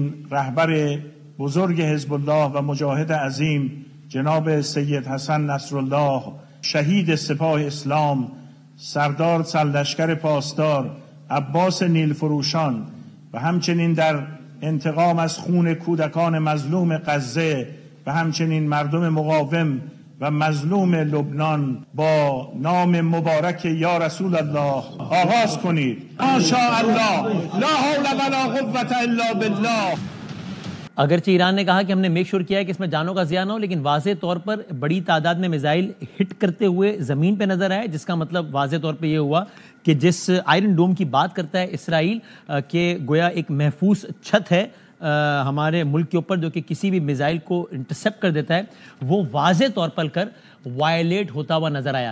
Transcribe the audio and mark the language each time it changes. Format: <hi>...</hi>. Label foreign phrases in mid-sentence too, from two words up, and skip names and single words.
<fa>رهبر بزرگ حزب‌الله و مجاهد عظیم جناب سید حسن نصرالله شهید سپاه اسلام سردار سرلشکر پاسدار عباس نیلفروشان و همچنین در انتقام از خون کودکان مظلوم غزه و همچنین مردم مقاوم و مظلوم لبنان با نام مبارک یا رسول الله آغاز کنید.</fa> <ar>ماشاءالله لا حول ولا قوة الا بالله।</ar> <ur>اگرچہ ایران نے کہا کہ ہم نے</ur> <en>make sure</en> <ur>کیا ہے کہ اس میں جانوں کا ضیاع نہ ہو، لیکن واضح طور پر بڑی تعداد میں میزائل ہٹ کرتے ہوئے زمین پہ نظر آئے، جس کا مطلب واضح طور پہ یہ ہوا کہ جس آئرن ڈوم کی بات کرتا ہے اسرائیل کے گویا ایک محفوظ چھت ہے ہمارے ملک کے اوپر جو کہ کسی بھی میزائل کو انٹرسیپٹ کر دیتا ہے، وہ واضح طور پر کر وائلیٹ ہوتا ہوا نظر آیا.</ur>